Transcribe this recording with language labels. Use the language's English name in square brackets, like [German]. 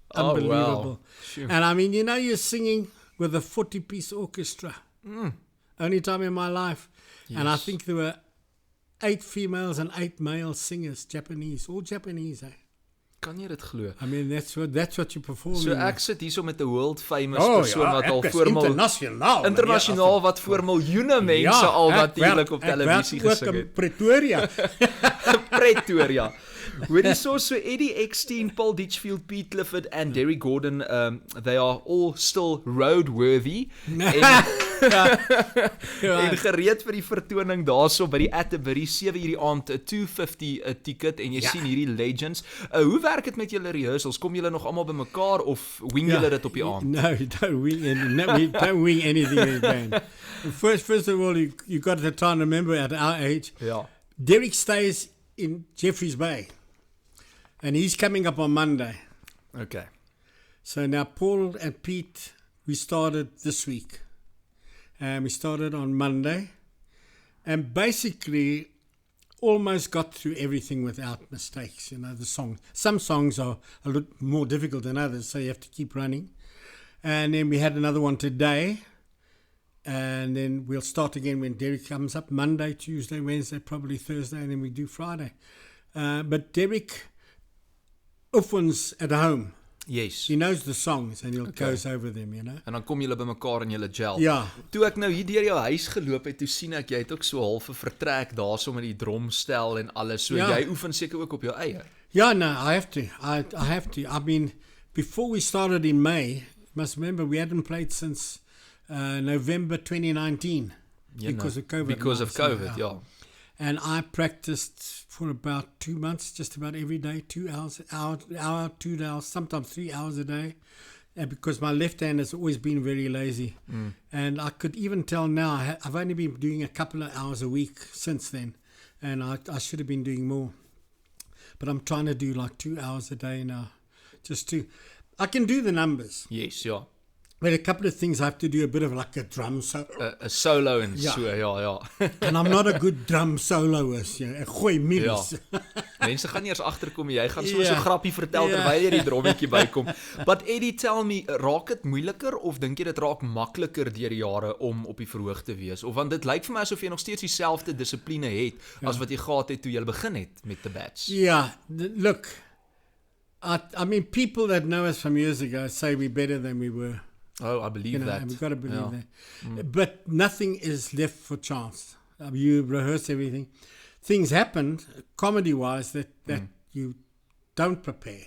[English] Unbelievable. Wow. Sure. And I mean, you're singing with a 40-piece orchestra. Only time in my life. Yes. And I think there were 8 females and 8 male singers, all Japanese, eh? [Afrikaans] Kan jy dit glo? [English] I mean, that's what you perform. [Afrikaans] So ek sit hierso met 'n world famous persoon wat al voor internasionaal wat voor miljoene mense al natuurlik op televisie gesing het. Ook in Pretoria. Pretoria. Hoorie so [English] Eddie Eckstein, Paul Ditchfield, Pete Clifford and Derek Gordon, they are all still roadworthy. [Afrikaans] En gereed vir die vertoning daarso by die Atterbury 7:00 die aand, 'n $250 'n ticket en jy sien hierdie legends. Hoe werk dit met julle rehearsals? Kom julle nog almal bymekaar of wing julle dit op die aand? [English] No, don't wing we don't wing anything in the band. First of all, you got the time to remember at our age. Yeah. Derek stays in Jeffreys Bay. And he's coming up on Monday. Okay. So now Paul and Pete, we started this week. And we started on Monday. And basically almost got through everything without mistakes. The song. Some songs are a little more difficult than others, so you have to keep running. And then we had another one today. And then we'll start again when Derek comes up. Monday, Tuesday, Wednesday, probably Thursday, and then we do Friday. But Derek oefens at home. Yes. He knows the songs and he goes over them, [Afrikaans] En dan kom julle bymekaar en julle gel. Ja. Toe ek nou hier deur jou huis geloop het, toe sien ek jy het ook so half 'n vertrek daarso met die drumstel en alles. So jy oefen seker ook op jou eie. [English] Yeah, no, I have to. I have to. I mean, before we started in May, you must remember we hadn't played since November 2019 because of COVID. Because of COVID, yeah. And I practiced for about 2 months, just about every day, 2 hours, hour, 2 hours, sometimes 3 hours a day. And because my left hand has always been very lazy. And I could even tell now, I've only been doing a couple of hours a week since then. And I should have been doing more. But I'm trying to do like 2 hours a day now. I can do the numbers. Yes, yeah. But a couple of things I have to do a bit of like a drum solo. [Afrikaans] A solo en so, ja. [English] And I'm not a good drum soloist, [Afrikaans] Ek gooi milies. Ja. Mense gaan nie eers agterkom, jy gaan so 'n grappie vertel terwyl jy die drommetjie bykom. [English] But Eddie, tell me, [Afrikaans] raak dit moeiliker of dink jy dit raak makliker deur die jare om op die verhoog te wees? Of want dit lyk vir my asof jy nog steeds dieselfde dissipline het as wat jy gehad het toe jy begin het met the Bats. [English] Yeah, look, I mean, people that know us from years ago say we're better than we were. Oh, I believe that. And we've got to believe that. But nothing is left for chance. You rehearse everything. Things happen, comedy-wise, that you don't prepare.